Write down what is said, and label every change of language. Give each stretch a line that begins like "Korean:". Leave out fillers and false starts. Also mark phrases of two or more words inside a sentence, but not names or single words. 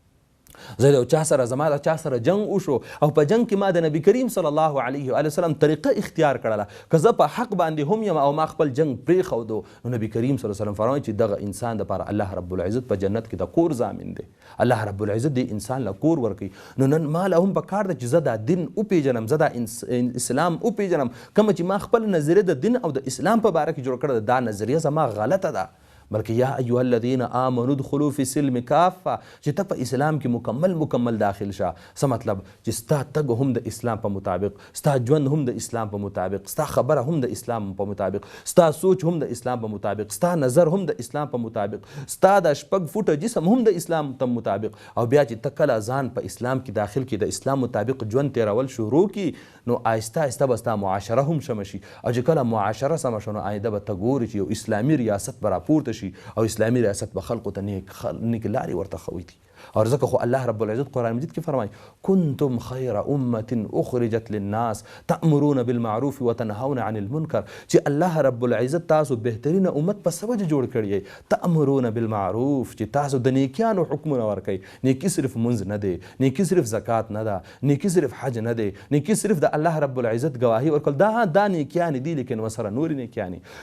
Pashto: زه د یو چا سره زما د چا سره جنگ وشو او په جنگ کې ما د نبی کریم صلی الله علیه و وسلم طریقه اختیار کړله، که زه په حق باندې هم یم او ما خپل جنگ پرېښودو، نو نبی کریم صلی الله علیه وسلم فرمایي چې دغه انسان دپاره الله رب العزت په جنت کې د کور ضامن دی. الله رب العزت دې انسان له کور ورکوي. نو نن ما له هم پکار ده چې زه دا دین وپېژنم، زه دا اسلام وپېژنم. کومه چې ما خپل نظریه د دین او د اسلام په باره کې جوړ کړې دا نظریه زما غلطه ده.
Arabic: بلکې یا ایها الذین آمنوا ادخلوا فی السلم کافه،
Pashto: چې ته په اسلام کې مکمل داخل شه. څه مطلب؟ چې ستا تګ هم د اسلام په مطابق، ستا ژوند هم د اسلام په مطابق، ستا خبره هم د اسلام په مطابق، ستا سوچ هم د اسلام په مطابق، ستا نظر هم د اسلام په مطابق، ستا د 6 فوټه جسم هم د اسلام په مطابق. او بیا چې ته کله ځان په اسلام کې داخل کې د اسلام مطابق ژوند تیرول شروع کړي، نو آهسته آهسته به ستا معاشره هم سمه شي. او چې کله معاشره سمه شو نو آینده به ته ګورې چې یو اسلامي ریاست به راپورته شي او اسلامي ریاست به خلقو ته نیک لارې ورته ښوي دي. اور ځکه خو الله رب العزت قرآن مجید کې فرمایي
Arabic: کنتم خیر امة اخرجت للناس تأمرون بالمعروف وتنهون عن المنکر،
Pashto: چې الله رب العزت تاسو بهترینه امت په څه وجه جوړ کړی یې؟
Arabic: تأمرون بالمعروف،
Pashto: چې تاسو د نیکیانو حکمونه ورکوي. نیکي صرف منځ نه دی، نیکي صرف زکات نه ده، نیکي صرف حج نه دی، نیکي صرف د الله رب العزت گواهی ورکول دا نیکیانې دي، لیکن ورسره نورې نیکیانې.